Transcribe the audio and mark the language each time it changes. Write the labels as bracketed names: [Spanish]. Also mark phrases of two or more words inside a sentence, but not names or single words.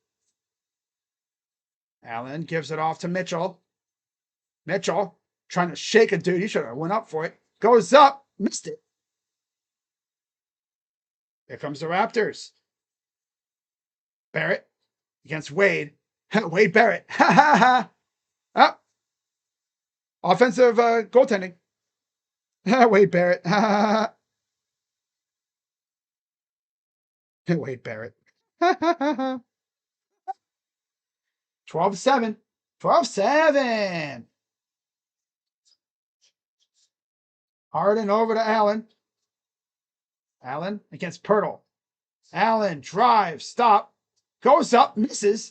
[English] Allen gives it off to Mitchell. Mitchell trying to shake a dude. He should have went up for it. Goes up. Missed it. Here comes the Raptors. Barrett against Wade. Wade Barrett. Ha ha ha. Up. Offensive goaltending. Wade Barrett. Ha ha ha. Wade Barrett. 12-7. 12-7. Harden over to Allen. Allen against Pirtle. Allen drives, stop, goes up, misses.